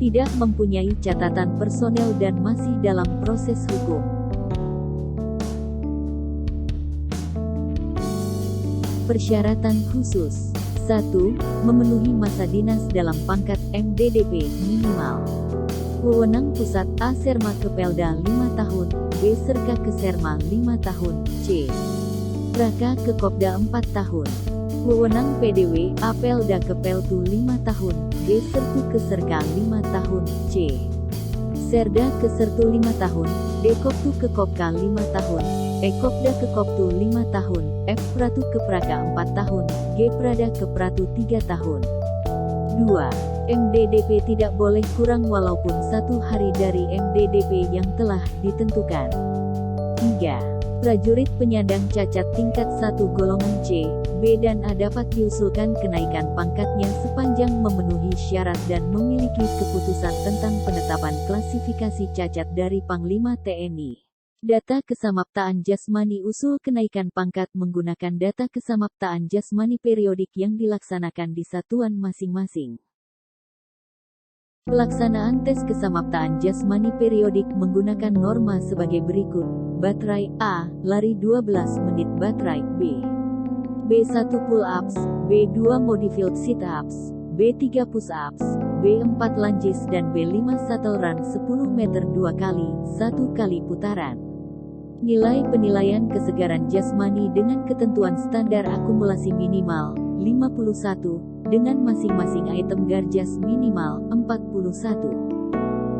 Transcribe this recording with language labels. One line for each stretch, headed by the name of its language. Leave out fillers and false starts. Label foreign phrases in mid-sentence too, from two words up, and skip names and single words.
Indonesian: Tidak mempunyai catatan personel dan masih dalam proses hukum. Persyaratan khusus. 1. Memenuhi masa dinas dalam pangkat MDDP minimal. Wewenang Pusat A. Serma Kepelda 5 tahun, B. Serka Keserma 5 tahun, C. Raka Kekopda 4 tahun. Wewenang PDW A. Pelda Kepeltu 5 tahun, B. Sertu Keserka 5 tahun, C. Serda Kesertu 5 tahun, D. Koptu Kekopka 5 tahun, E. Kopda Kekoptu 5 tahun, F. Pratu Kepraka 4 tahun, G. Prada Kepratu 3 tahun. 2. MDDP tidak boleh kurang walaupun 1 hari dari MDDP yang telah ditentukan. 3. Prajurit penyandang cacat tingkat 1 golongan C, B dan A dapat diusulkan kenaikan pangkatnya sepanjang memenuhi syarat dan memiliki keputusan tentang penetapan klasifikasi cacat dari Panglima TNI. Data kesamaptaan jasmani usul kenaikan pangkat menggunakan data kesamaptaan jasmani periodik yang dilaksanakan di satuan masing-masing. Pelaksanaan tes kesamaptaan jasmani periodik menggunakan norma sebagai berikut. Baterai A, lari 12 menit. Baterai B, B1 pull-ups, B2
English: modified sit-ups,
Indonesian: B3 push-ups, B4 lunges dan B5
English: shuttle run
Indonesian: 10 meter 2 kali, 1 kali putaran. Nilai penilaian kesegaran jasmani dengan ketentuan standar akumulasi minimal 51, dengan masing-masing item garjas minimal 41.